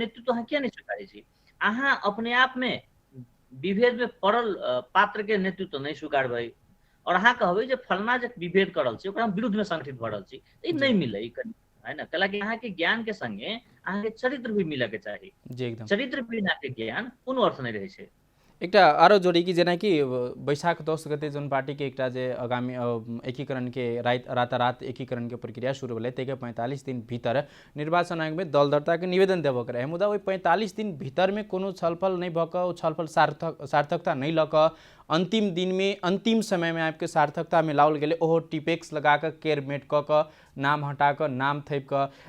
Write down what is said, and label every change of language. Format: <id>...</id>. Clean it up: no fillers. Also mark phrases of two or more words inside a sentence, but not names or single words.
<mai>नेतृत्व अहाँ किया नहीं स्वीकारै छी? अहाँ अपने आप में विभेद में पड़ल पात्र के नेतृत्व नहीं स्वीकार भई और अहाँ कहबै जे फलना जे विभेद करल छी ओकरा विरुद्ध में संगठित भ रहल छी, ई जी नहीं मिले, ई है ना। कैलाकि अहाँ के ज्ञान के संगे अहाँ के चरित्र भी मिले के चाहिए। जी एकदम चरित्र बिना के ज्ञान कोनो अर्थ नहीं रहे छै। एकटा आरो जोड़ी कि जेनाकि बैशाख 10 गते जोन पार्टी के एकटा जे आगामी एकीकरण के रातारात एकीकरण के प्रक्रिया शुरू भेलै ताहिके 45 दिन भीतर निर्वाचन आयोग में दल दर्ता के निवेदन देबऽ के रहै, मुदा ओहि 45 दिन भीतर में कोनो छलफल नहीं भऽ कऽ, ओ छलफल सार्थकता नहीं लऽ कऽ अंतिम दिन में, अंतिम समय में आबि के सार्थकता में लाओल गेलै, ओहो टिपेक्स लगा कऽ केर मेट कऽ कऽ, नाम हटा कऽ, नाम थैप कऽ।</mai>